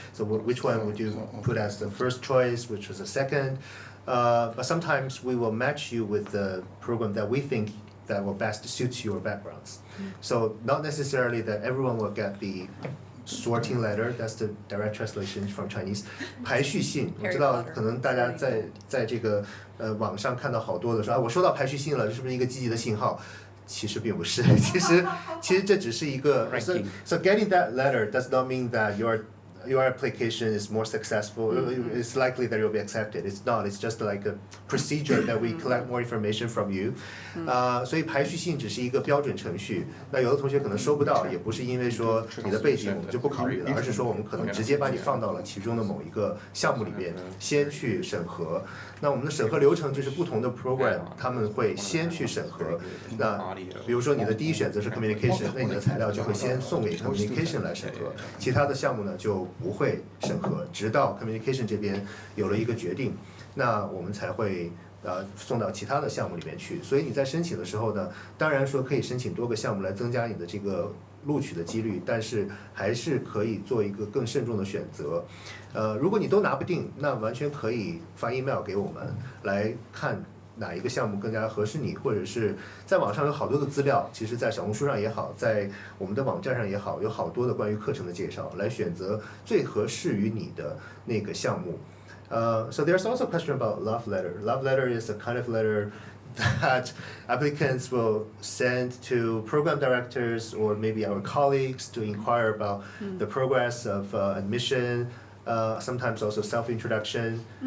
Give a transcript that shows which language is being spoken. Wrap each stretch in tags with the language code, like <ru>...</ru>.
<en>So which one would you put as the first choice, which was the second? But sometimes we will match you with the program that we think that will best suit your backgrounds. So not necessarily that everyone will get the sorting letter, that's the direct translation from Chinese.</en> <zh>排序信，我知道可能大家在这个网上看到好多的说啊，我收到排序信了，这是不是一个积极的信号？其实并不是，其实这只是一个</zh> <en>so getting that letter does not mean that your application is more successful. It's likely that you'll be accepted. It's not. It's just like a procedure that we collect more information from you.</en> <zh>所以排序信只是一个标准程序。那有的同学可能收不到，也不是因为说你的背景我们就不考虑了，而是说我们可能直接把你放到了其中的某一个项目里边，先去审核。那我们的审核流程就是不同的 program 他们会先去审核。那比如说你的第一选择是 communication， 那你的材料就会先送给 communication 来审核，其他的项目呢就不会审核，直到 communication 这边有了一个决定，那我们才会送到其他的项目里面去。所以你在申请的时候呢，当然说可以申请多个项目来增加你的这个录取的几率，但是还是可以做一个更慎重的选择。如果你都拿不定，那完全可以发 email 给我们来看哪一个项目更加合适你，或者是在网上有好多的资料，其实在小红书上也好，在我们的网站上也好，有好多的关于课程的介绍，来选择最合适于你的那个项目。</zh> <en>So there's also a question about love letter. Love letter is a kind of letter that applicants will send to program directors or maybe our colleagues to inquire about the progress of admission, sometimes also self-introduction.</en>